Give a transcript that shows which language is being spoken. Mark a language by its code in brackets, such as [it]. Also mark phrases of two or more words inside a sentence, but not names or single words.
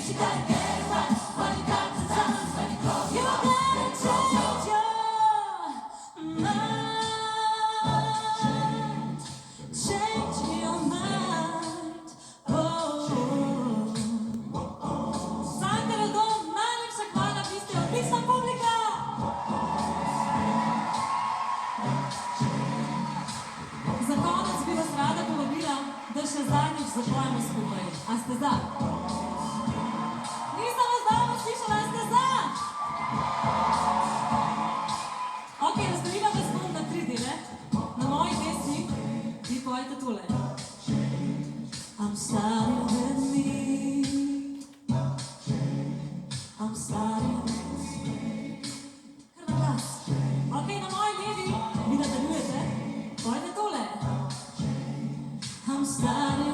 [en] You gotta get it right when you got the time. When you close your eyes, you gotta change your mind. Change your mind. Sandra Radon, [sl] najlepša hvala, vi ste odlična publika. Za konec bi vas rada povabila, da še zadnjič zapojemo skupaj. A ste za? Nisem vas dobro slišala, a ste za? Ok, razdelila vas bom na 3 dele. Na moji pesmi vi pojete tole. [en] I'm starting with me. I'm starting with me. [sl] Kar na glas. Ok, na moji levi vi nadaljujete. Pojete tole. start.